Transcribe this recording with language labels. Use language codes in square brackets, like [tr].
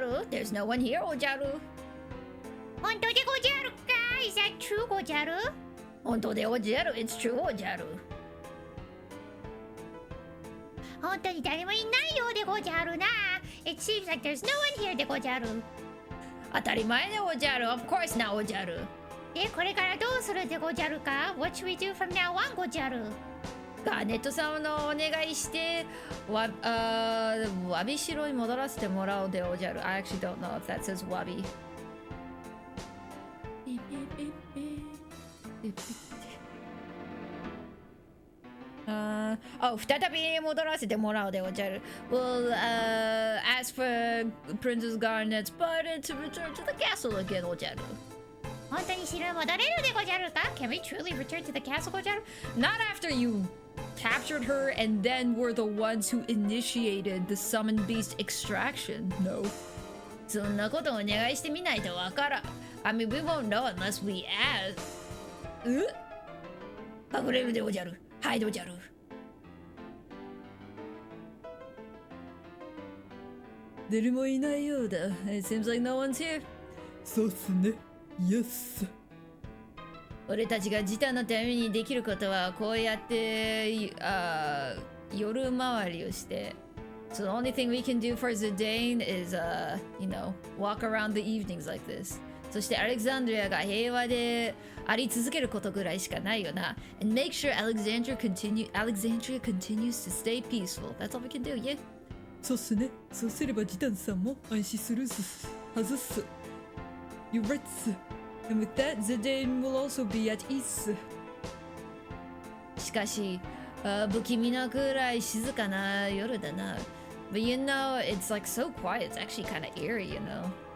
[en] There's no one here, Ojaru. [ja] 本当でごじゃるか? [en] Is that true, ごじゃる? [ja] 本当でごじゃる. [en] It's true, ごじゃる. [ja] 本当に誰もいないようでごじゃるな. [en] It seems like there's no one here でごじゃる. [ja] 当たり前でごじゃる. [en] Of course not ごじゃる. [ja] で、これからどうするでごじゃるか? [en] What should we do from now on ごじゃる? [ja] ガーネットさんのお願いしてわびしろに戻らせてもらおうでおじゃる. [en] I actually don't know if that says わび. [ja] Oh, 再び戻らせてもらおうでおじゃる. [en] We'll ask for Princess Garnet's pardon to return to the castle again, おじゃる. [ja] 本当に城へ戻れるでごじゃるか? [en] Can we truly return to the castle, ごじゃる? Not after you captured her and then were the ones who initiated the summon beast extraction. No. [ja] そんなことお願いしてみないとわからん. [en] I mean, we won't know unless we ask. [ja] 隠れるでおじゃる.はいでおじゃる. 誰もいないようだ. [en] It seems like no one's here. [ja] そうっすね.Yes. 俺たちがジタのためにできることはこうやって夜回りをして [en] So the only thing we can do for Zidane is, you know, walk around the evenings like this. [ja] そしてアレクサンドリアが平和であり続けることぐらいしかないよな. [en] And make sure Alexandria continues to stay peaceful. That's all we can do, yeah? [ja] そうっすね. そうすればジタンさんも安心するはずっす. [en] You're right, っす. And with that, Zidane will also be at ease. [ja] しかし、不気味なくらい静かな夜だな. [en] But you know, it's like so quiet. It's actually kind of eerie, you know?